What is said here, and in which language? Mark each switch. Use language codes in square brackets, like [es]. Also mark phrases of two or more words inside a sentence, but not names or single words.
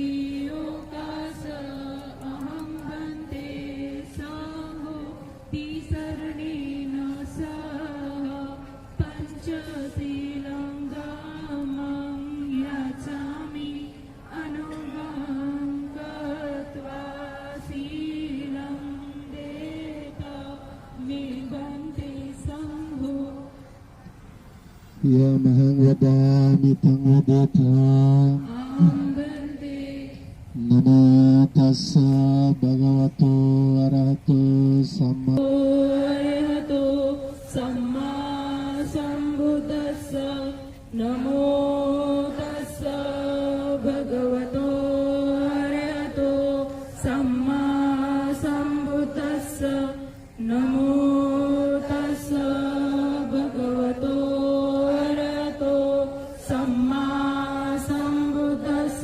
[pi] योगासवन्नामि अहं वन्दे संघो तिसरणेन सह पंचशीलं धम्मं याचामि अनुगं कृत्वा शीलं देतो मे वन्दे संघो यमहङ् वदामि तङ् वदित अहं वन्दे नमो तस्स भगवतो अरहतो सम्मा अरहतो सम्मा सम्बुद्धस्स नमो तस्स भगवतो अरहतो सम्मा सम्बुद्धस्स नमो तस्स भगवतो अरहतो सम्मा सम्बुद्धस्स